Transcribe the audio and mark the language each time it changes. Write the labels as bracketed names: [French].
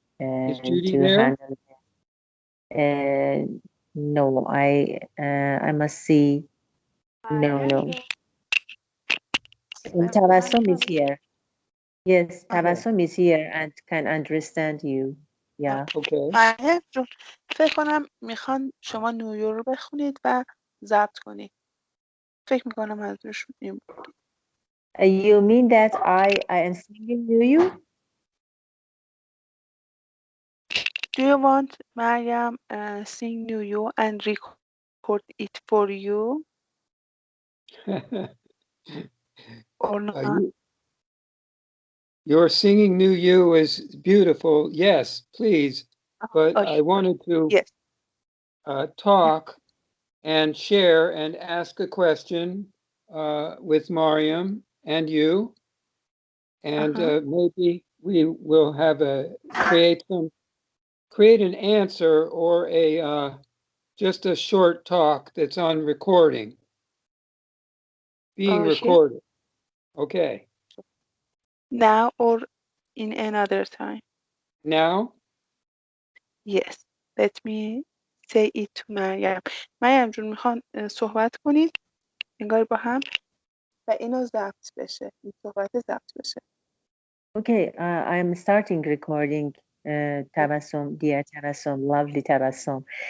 [English] Is Judy to there? handle. Uh, no, I must see. No. Tabassum is here. Yes, Tabassum is here and can understand you. Yeah. Okay. [Persian] مهیار جون فکر کنم میخوان شما نیویورک رو بخونید و ضبط کنید. فکر میکنم منظورشون این بود. [English] You mean that I am singing to you? Do you want Mariam sing New You and record it for you or not? Your singing New You is beautiful. Yes, please. But I Okay. wanted to Yes. talk and share and ask a question with Mariam and you. And maybe we will have create an answer or just a short talk that's on recording, being Okay. recorded. Okay. Now or in another time? Now? Yes. Let me say it to Maryam. [Persian] مریم جون میخوان صحبت کنید انگار با هم و اینو ضبط بشه. این صحبت ضبط بشه. [English] Okay, I am starting recording Tabassum, dear Tabassum, lovely Tabassum.